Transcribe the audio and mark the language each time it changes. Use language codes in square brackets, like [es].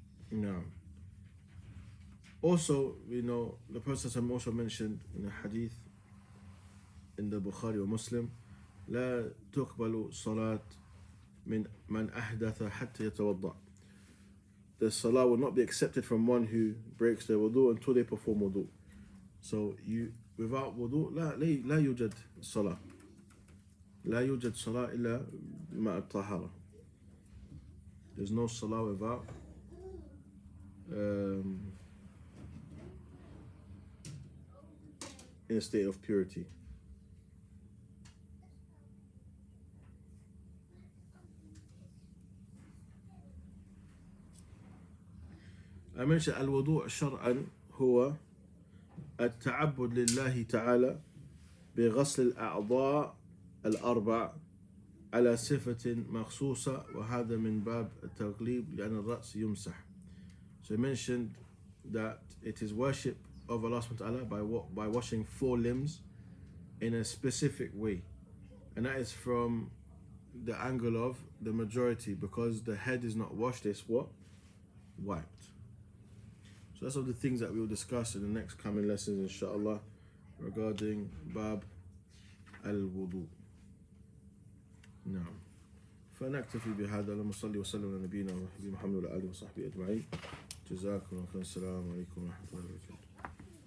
[en] No. Also, you know, the Prophet also mentioned in a hadith in the Bukhari or Muslim, [ar] لا تقبل صلاة من أحدث حتى يتوضأ. [en] The salah will not be accepted from one who breaks their wudu until they perform wudu. So you, without wudu, [ar] لا يوجد صلاة. لا يوجد صلاة إلا مع الطهارة. [en] There's no salah without in a state of purity. [ar] I mentioned الوضوء شرعا هو التعبد لله تعالى بغسل الأعضاء الأربع على صفة مخصوصة, وهذا من باب التغليب لأن الرأس يمسح. [en] So I mentioned that it is worship of Allah subhanahu wa ta'ala by washing four limbs in a specific way, and that is from the angle of the majority, because the head is not washed, it's what? Wiped. So that's all the things that we will discuss in the next coming lessons, inshallah, regarding Bab al-Wudu. [ar] نعم. فنكتفي بهذا. اللهم صل وسلم على نبينا محمد وعلى آله وصحبه أجمعين. جزاكم الله خيرا. السلام عليكم ورحمة الله وبركاته.